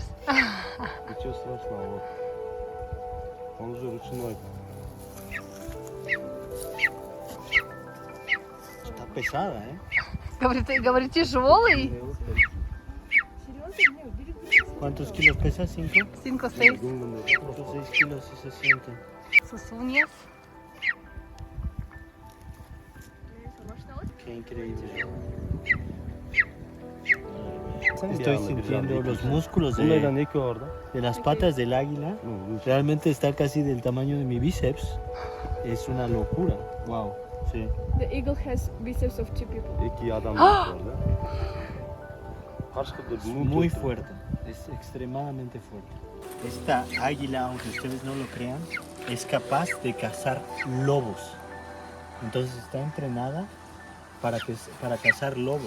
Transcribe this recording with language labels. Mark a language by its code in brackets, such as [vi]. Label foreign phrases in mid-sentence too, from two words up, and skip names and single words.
[ru] Ничего страшного, вот. Он уже ручной. [es] Está pesada, ¿eh? Говорит, тяжелый. ¿Cuántos kilos pesa? ¿5? 5, 6. 6 kilos sí se sienten. Sus uñas. Qué increíble. Estoy sintiendo los músculos de las patas del águila. Realmente está casi del tamaño de mi bíceps. Es una locura. Wow. Sí. [en] The eagle has biceps of 2 people. [tr] İki adam var orada. [es] Es muy fuerte. Es extremadamente fuerte. Esta águila, aunque ustedes no lo crean, es capaz de cazar lobos. Entonces está entrenada para cazar lobos.